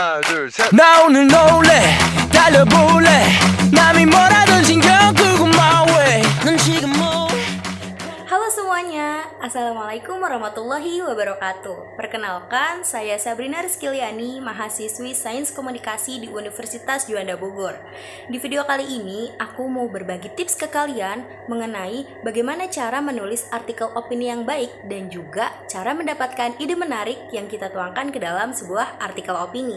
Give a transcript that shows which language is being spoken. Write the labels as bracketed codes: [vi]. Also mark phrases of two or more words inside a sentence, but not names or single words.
[ko] 둘, 셋. 나 오늘 놀래 달려볼래 남이 뭐라든 신경 끄고 [en] my way [ko] 넌 지금 뭐 [id] Halo semuanya, [ar] السلام عليكم ورحمة الله وبركاته. [id] Perkenalkan, saya Sabrina Rizkyliani, mahasiswi Sains Komunikasi di Universitas Juanda Bogor. Di video kali ini, aku mau berbagi tips ke kalian mengenai bagaimana cara menulis artikel opini yang baik dan juga cara mendapatkan ide menarik yang kita tuangkan ke dalam sebuah artikel opini.